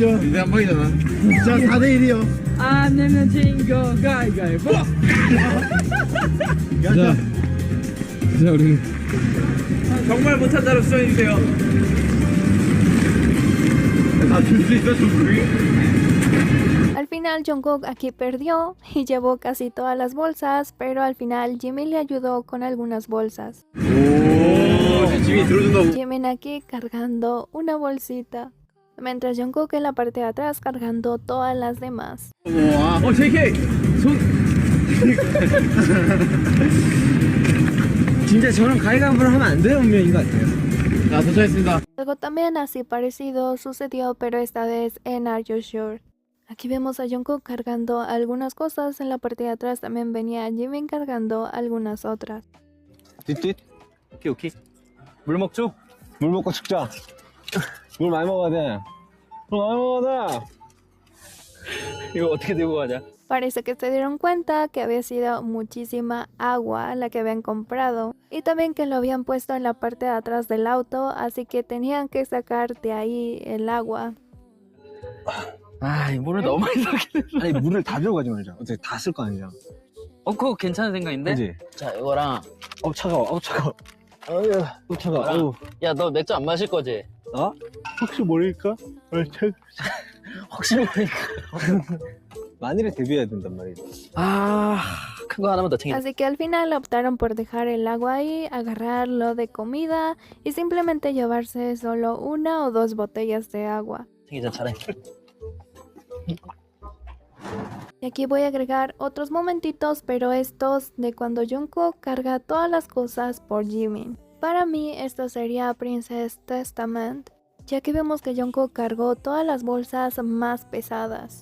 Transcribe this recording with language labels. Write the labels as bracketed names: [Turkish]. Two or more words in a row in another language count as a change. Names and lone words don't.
[Korean] 인생 한 방이잖아. 자 4대 1이요. 안 내면 친거 가위바위보. 자 우리 정말 못한 자로 수정해주세요. 다줄수 있어 좀. [Spanish] Al final Jungkook aquí perdió y llevó casi todas las bolsas, pero al final Jimin le ayudó con algunas bolsas. Jimin aquí cargando una bolsita, mientras Jungkook en la parte de atrás cargando todas las demás. [Korean] JK 손 진짜 저런 가위바위보를 하면 안 되는 운명인 것 같아요. 자 도착했습니다. [Spanish] Algo también así parecido sucedió, pero esta vez en Are You Sure. Aquí vemos a Jungkook cargando algunas cosas, en la parte de atrás también venía Jimin cargando algunas otras. [Korean] 띠띠? [English] okay okay. [Korean] 물 먹죠? 물 먹고 죽자. 물 많이 먹어야 돼. 물 많이 먹어야 돼. 이거 어떻게 들고 가냐? [Spanish] Parece que se dieron cuenta que había sido muchísima agua la que habían comprado y también que lo habían puesto en la parte de atrás del auto, así que tenían que sacar de ahí el agua. [Korean] 아, 이 물을 너무 많이 넣긴 했어. 아니 물을 다 들어가지 말자. 어차피 다 쓸 거 아니야. 그거 괜찮은 생각인데? 그지? 자, 이거랑 차가워. 차가워. 차가워. 야, 너 맥주 안 마실 거지? 어? 혹시 모르니까? 혹시 모르니까. 만일에 대비해야 된단 말이지. 아, 큰 거 하나만 더 챙겨. [Spanish] Así que al final optaron por dejar el agua ahí, agarrarlo de comida y simplemente llevarse solo una o dos botellas de agua. [Korean] 챙기자, 잘해. [Spanish] Y aquí voy a agregar otros momentitos, pero estos de cuando Jungkook carga todas las cosas por Jimin. Para mí esto sería Princess Testament, ya que vemos que Jungkook cargó todas las bolsas más pesadas.